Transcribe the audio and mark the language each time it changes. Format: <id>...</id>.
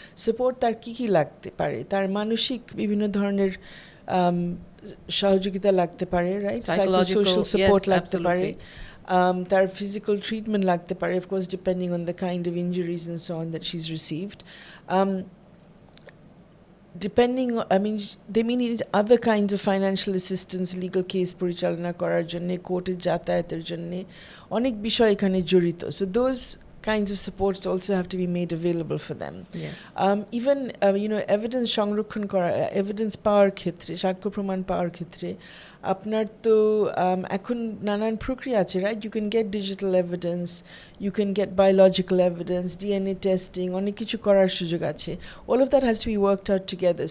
<bn>Support তার কী কী লাগতে পারে? তার মানসিক বিভিন্ন ধরনের সহযোগিতা লাগতে পারে, রাইট? সাইকোসোশাল সাপোর্ট লাগতে পারে,</bn> <en>তার physical treatment লাগতে পারে, of course depending on the kind of injuries and so on that she's received. Depending, I mean, they may need other kinds of financial assistance, legal case</en> <bn>পরিচালনা করার জন্য, কোর্টে যাতায়াতের জন্য, অনেক বিষয় এখানে জড়িত।</bn> <en>So those kinds of supports also have to be made available for them.</en> <bn>Even evidence সংরক্ষণ করা, evidence পাওয়ার ক্ষেত্রে, সাক্ষ্য প্রমাণ পাওয়ার ক্ষেত্রে আপনার তো এখন নানান প্রক্রিয়া আছে, right?</bn> <en>You can get digital evidence, you can get biological evidence, DNA testing,</en> <bn>অনেক কিছু করার সুযোগ আছে.</bn> <en>All of that has to be worked out together.</en>